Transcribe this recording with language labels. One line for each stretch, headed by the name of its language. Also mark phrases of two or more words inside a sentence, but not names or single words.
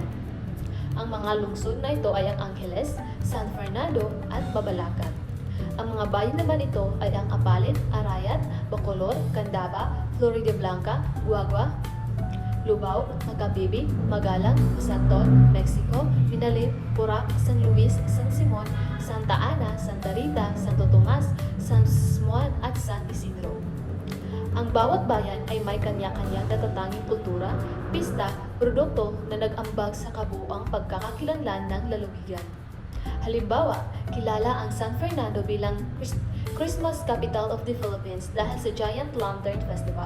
Filipino: Ang mga lungsod na ito ay ang Angeles, San Fernando at Mabalacat. Ang mga bayan naman ito ay ang Apalit, Arayat, Bacolod, Candaba, Floridablanca, Guagua, Lubao, Macabebe, Magalang, Santon, Mexico, Minalit, Porac, San Luis, San Simon, Santa Ana, Santa Rita, Santo Tomas, San Juan at San Isidro. Ang bawat bayan ay may kanya-kanyang natatanging kultura, pista, produkto na nag-ambag sa kabuuang pagkakakilanlan ng lalawigan. Halimbawa, kilala ang San Fernando bilang Christmas Capital of the Philippines dahil sa Giant Lantern Festival.